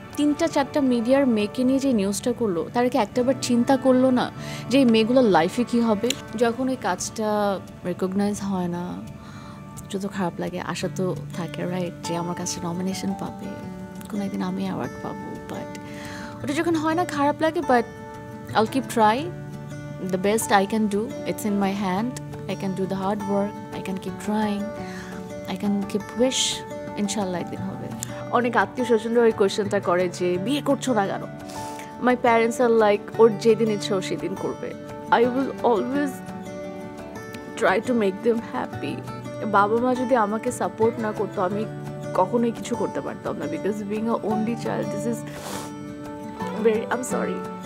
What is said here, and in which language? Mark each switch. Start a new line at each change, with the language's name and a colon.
Bangla: 3-4টা মিডিয়ার মেয়েকে নিয়ে যে নিউজটা করলো, তারা কি একটাবার চিন্তা করলো না যে এই মেয়েগুলোর লাইফে কী হবে? যখন ওই কাজটা রেকগনাইজ হয় না, যত খারাপ লাগে। আশা তো থাকে রাইট যে আমার কাছে নমিনেশন পাবে, কোনো একদিন আমি অ্যাওয়ার্ড পাবো, বাট ওটা যখন হয় না খারাপ লাগে। But
English: I'll keep try the best I can do. It's in my hand. I can do the hard work. I can keep trying. I can keep wish.
Bangla: Inshallah একদিন হবে। অনেক আত্মীয় স্বজনরা ওই কোয়েশ্চেনটা করে যে বিয়ে করছো না কেন? My parents are like, ওর যেদিন ইচ্ছা ও সেদিন করবে।
English: I will always try to make them happy.
Bangla: বাবা মা যদি আমাকে সাপোর্ট না করতো, আমি কখনোই কিছু করতে পারতাম না,
English: because being a only child, this is very, I'm sorry.